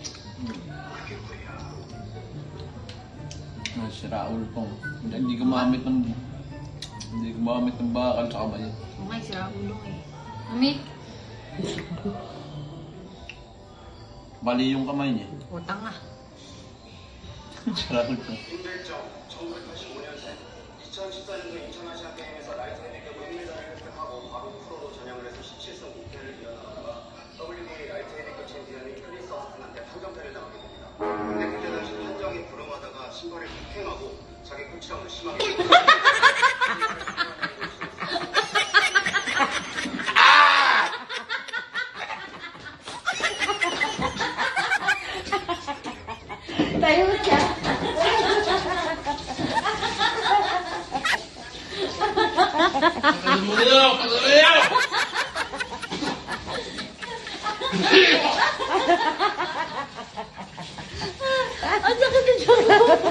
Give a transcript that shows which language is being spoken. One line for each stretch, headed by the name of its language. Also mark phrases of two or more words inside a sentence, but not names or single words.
Filipino: Sira ulo ko. Hindi gumamit ng bakal sa kamay. Oo nga, sira ulo eh. Mami, Bali yung kamay niya. utang ah. Sira ulo ko.
Korean: 힘들 점 1985년생 2014년도 인천 아시안게임에서 라이트 헤비급 은메달을 획득하고 바로 프로로 전향을 해서 17승 5패를 이어나가다가 WBA 라이트 헤비급 챔피언인 크리스 어스틴한테 판정패를 당하게 됩니다. 근데 그때 당시 판정이 불응하다가 신발을 폭행하고 자기 코치랑도 심하게
Filipino: Tayo siya. Ang sakit ng tiyan ko.